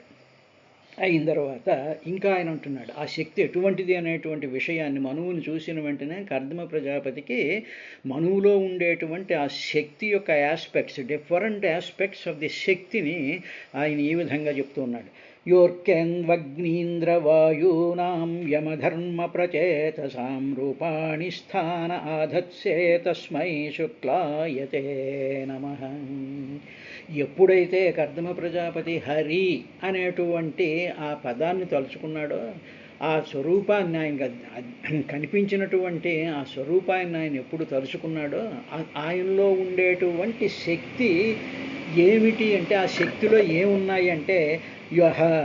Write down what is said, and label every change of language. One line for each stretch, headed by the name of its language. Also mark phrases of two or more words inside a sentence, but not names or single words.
Telugu: అయిన తర్వాత ఇంకా ఆయన అంటున్నాడు ఆ శక్తి ఎటువంటిది అనేటువంటి విషయాన్ని మనువుని చూసిన వెంటనే కర్దమ ప్రజాపతికి మనువులో ఉండేటువంటి ఆ శక్తి యొక్క ఆస్పెక్ట్స్,
English: different aspects of the
Telugu: శక్తిని ఆయన ఈ విధంగా చెప్తూ ఉన్నాడు.
Sanskrit: योर्केन्द्वग्नीन्द्रवायूनां यमधर्मप्रचेतसां रूपाणि स्थान आधत्से तस्मै शुक्लायते नमः.
Telugu: ఎప్పుడైతే కర్దమ ప్రజాపతి హరి అనేటువంటి ఆ పదాన్ని తలుచుకున్నాడో, ఆ స్వరూపాన్ని ఆయన కనిపించినటువంటి ఆ స్వరూపాన్ని ఆయన ఎప్పుడు తలుచుకున్నాడో ఆయనలో ఉండేటువంటి శక్తి ఏమిటి అంటే, ఆ శక్తిలో ఏమున్నాయి అంటే యహ